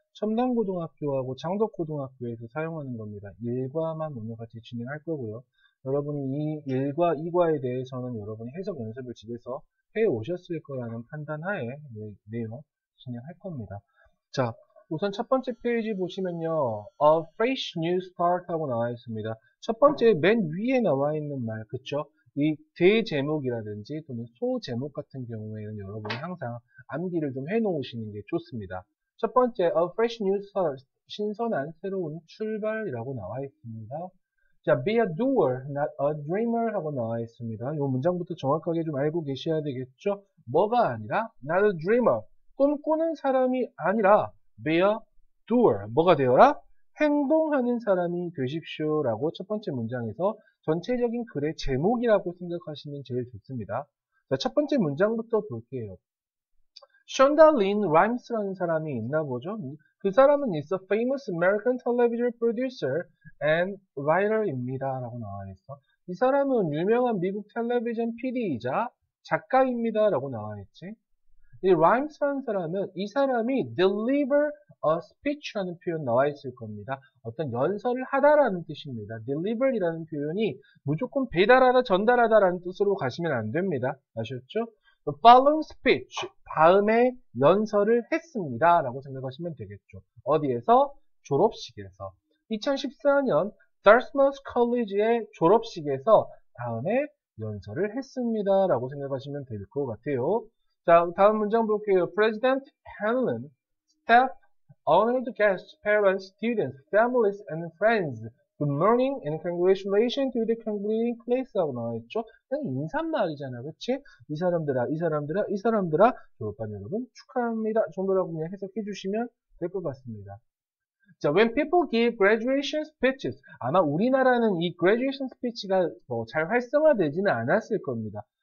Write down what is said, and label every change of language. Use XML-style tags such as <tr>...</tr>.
<ko>첨단고등학교하고 장덕고등학교에서 사용하는 겁니다. 1과만 오늘 같이 진행할 거고요. 여러분이 이 1과 2과에 대해서는 여러분이 해석 연습을 집에서 해 오셨을 거라는 판단하에 내용 진행할 겁니다. 자, 우선 첫 번째 페이지 보시면요.</ko> <en>A fresh new start</en> <ko>하고 나와 있습니다. 첫 번째 맨 위에 나와 있는 말, 그쵸? 이 대제목이라든지 또는 소제목 같은 경우에는 여러분이 항상 암기를 좀 해놓으시는 게 좋습니다. 첫 번째, A fresh new start, 신선한 새로운 출발이라고 나와 있습니다.</ko> <en>자, be a doer, not a dreamer</en> <ko>하고 나와 있습니다. 이 문장부터 정확하게 좀 알고 계셔야 되겠죠? 뭐가 아니라,</ko> <en>not a dreamer,</en> <ko>꿈꾸는 사람이 아니라,</ko> <en>be a doer,</en> <ko>뭐가 되어라? 행동하는 사람이 되십시오 라고 첫 번째 문장에서 전체적인 글의 제목이라고 생각하시면 제일 좋습니다. 자, 첫 번째 문장부터 볼게요. 션다 린 라임스라는 사람이 있나 보죠. 그 사람은</ko> <en>is a famous American television producer and writer입니다</en> <ko>라고 나와 있어. 이 사람은 유명한 미국 텔레비전 PD이자 작가입니다 라고 나와 있지. 이 라임스라는 사람은 이 사람이</ko> <en>deliver a speech</en> <ko>라는 표현 나와 있을 겁니다. 어떤 연설을 하다라는 뜻입니다. deliver이라는 표현이 무조건 배달하다, 전달하다라는 뜻으로 가시면 안 됩니다. 아셨죠?</ko> <en>following speech,</en> <ko>다음에 연설을 했습니다. 라고 생각하시면 되겠죠. 어디에서? 졸업식에서. 2014년 Dartmouth College의 졸업식에서 다음에 연설을 했습니다. 라고 생각하시면 될 것 같아요. 자, 다음 문장 볼게요.</ko> <en>President Hanlon, staff, honored guests, parents, students, families, and friends. Good morning and congratulations to the concluding class</en> <ko>하고 나와있죠. 그냥 인사말이잖아, 그치? 이 사람들아, 이 사람들아, 이 사람들아, 졸업반 여러분 축하합니다. 정도라고 그냥 해석해 주시면 될 것 같습니다. 자,</ko> <en>when people give graduation speeches,</en> <ko>아마 우리나라는 이 graduation speech가 잘 활성화되지는 않았을 겁니다.</ko>